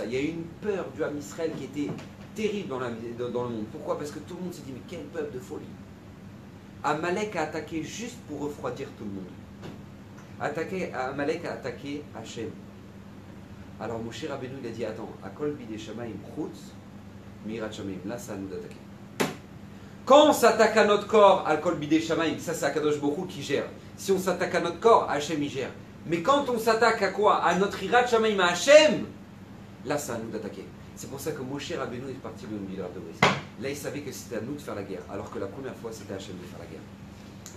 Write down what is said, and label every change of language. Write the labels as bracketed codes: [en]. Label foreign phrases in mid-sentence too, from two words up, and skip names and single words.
[fr] Il y a eu une peur du Ham Israël qui était terrible dans le monde. Pourquoi? Parce que tout le monde s'est dit, mais quel peuple de folie. Amalek a attaqué juste pour refroidir tout le monde. Amalek a attaqué Hachem. Alors Moshe Rabbeinu, il a dit, attends, [he] הכל בידי שמים חוץ מיראת שמים. [fr] Là, ça nous attaque. Quand on s'attaque à notre corps, [he] הכל בידי שמים, [fr] ça c'est Akadosh Baruch Hu qui gère. Si on s'attaque à notre corps, Hachem il gère. Mais quand on s'attaque à quoi? À notre [he] יראת שמים, [fr] à Hachem, là, ça à nous d'attaquer. C'est pour ça que Moshe Rabbeinu est parti de Rav de Brisk. Là, il savait que c'était à nous de faire la guerre, alors que la première fois, c'était à Hachem de faire la guerre.